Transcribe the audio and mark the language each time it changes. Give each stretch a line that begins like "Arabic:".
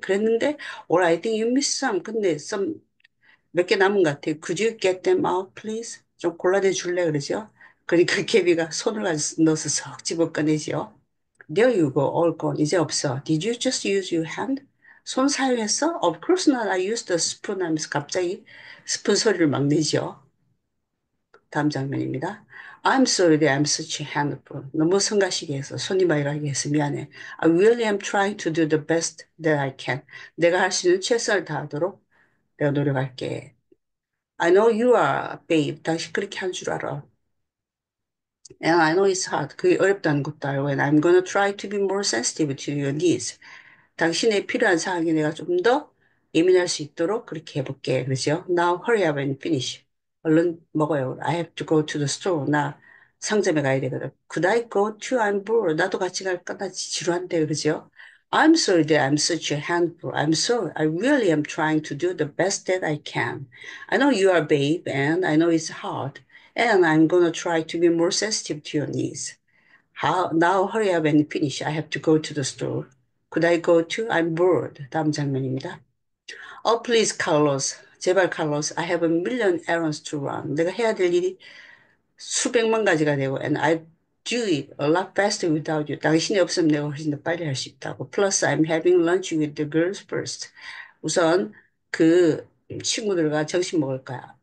Korean: 그랬는데,
English: or I think you missed some.
Korean: 근데 몇 개 남은 것 같아.
English: Could you get them out, please?
Korean: 좀 골라내 줄래? 그러죠? 그러니까 개비가 손을 넣어서 석 집어 꺼내죠.
English: There you go, all gone.
Korean: 이제 없어.
English: Did you just use your hand?
Korean: 손 사용했어?
English: Of course not. I used the spoon
Korean: 하면서 갑자기 스푼 소리를 막 내죠. 다음 장면입니다.
English: I'm sorry that I'm such a handful.
Korean: 너무 성가시게 해서 손이 많이 가게 해서 미안해.
English: I really am trying to do the best that I can.
Korean: 내가 할 수 있는 최선을 다하도록 내가 노력할게.
English: I know you are, babe.
Korean: 당신 그렇게 한 줄 알아.
English: And I know it's hard.
Korean: 그게 어렵다는 것도 알고.
English: And I'm gonna try to be more sensitive to your needs.
Korean: 당신의 필요한 사항에 내가 좀 더 예민할 수 있도록 그렇게 해볼게. 그러죠?
English: Now hurry up and finish.
Korean: 얼른 먹어요.
English: I have to go to the store.
Korean: 나 상점에 가야 되거든.
English: Could I go too? I'm bored.
Korean: 나도 같이 갈까? 나 지루한데. 그러죠?
English: I'm sorry that I'm such a handful. I'm sorry. I really am trying to do the best that I can. I know you are babe and I know it's hard. And I'm gonna try to be more sensitive to your needs. Now hurry up and finish. I have to go to the store. Could I go too? I'm bored.
Korean: 다음 장면입니다.
English: Oh, please, Carlos.
Korean: 제발, Carlos.
English: I have a million errands to run.
Korean: 내가 해야 될 일이 수백만 가지가 되고,
English: and I do it a lot faster without you.
Korean: 당신이 없으면 내가 훨씬 더 빨리 할 수 있다고.
English: Plus, I'm having lunch with the girls first.
Korean: 우선 그 친구들과 점심 먹을 거야.